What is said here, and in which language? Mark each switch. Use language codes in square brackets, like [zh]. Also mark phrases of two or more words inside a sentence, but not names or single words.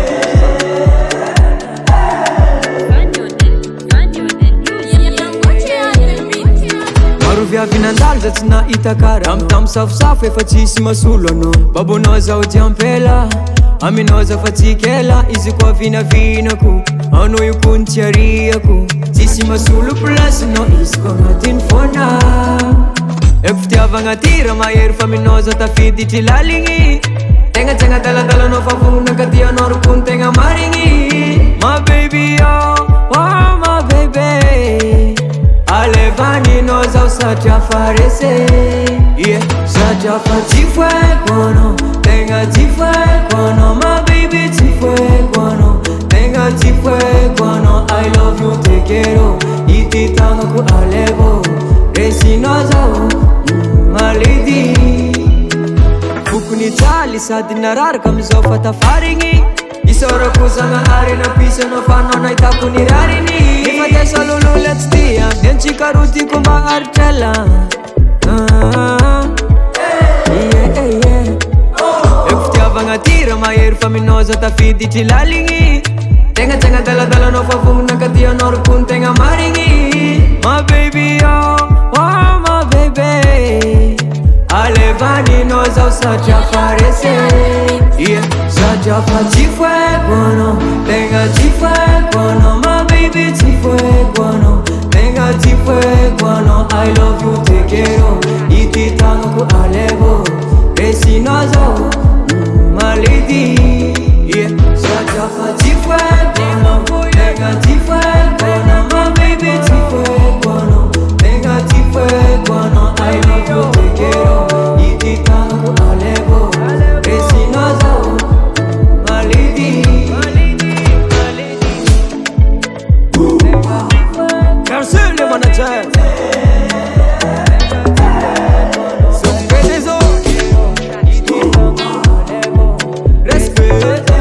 [mg] Maruvia vinandalo za tsy nahita kara Tam safosafo efa tsisy masolo anao Babonao zao diampela Aminao za fa tsikela Izy koa vinavinako Anao io ko ny tiariako Tsisy masolo plasinao Izy koa agnatiny fona Eko fitiavagna tira mahery fa aminao za tafiditry laligny Tegna tsy agnadaladalanao fa vonaka ty anao rokony tegna marigny [en] My baby oh my baby [mg] Alevaninao zao satria farese Satria fa tsy foeko anao Tegna tsy foeko anao [en] My baby [mg] tsy foeko anao Tegna tsy foeko anao [en] I love you [pt] te quero [mg] Ity tagnako alevo Resinao zao [en] my lady [mg] Fokony tsaly sady nararaka amizao fatafarigny Isorako zagnahary napisanao fa anao nahitako ny rariny Efa tiasa lolola tsy tia Miantsika rotiko mba haritrela Eko fitiavagna tira mahery fa aminao za tafiditry laligny Tegna tsy agnadaladalanao fa vonaka ty anao rokony tegna marigny [en] My baby oh my [mg] baby Alevaninao zao satria farese Satria fa tsy foeko anao Tegna tsy foeko anao [en] My baby [mg] tsy foeko anao Tegna tsy foeko anao [en] I love you [pt] te quero [mg] Ity tagnako alevo Resinao zao [en] my lady [mg] Satria fa tsy foeko anao Tegna tsy foeko anao [en] My baby [mg] tsy foeko anao Tegna tsy foeko anao [en] I love you [pt] te quero [mg] Ity tagnako alevo Resinao zao [en] my lady [fr] Garçon le manager S'occuper des autres [mg] Respect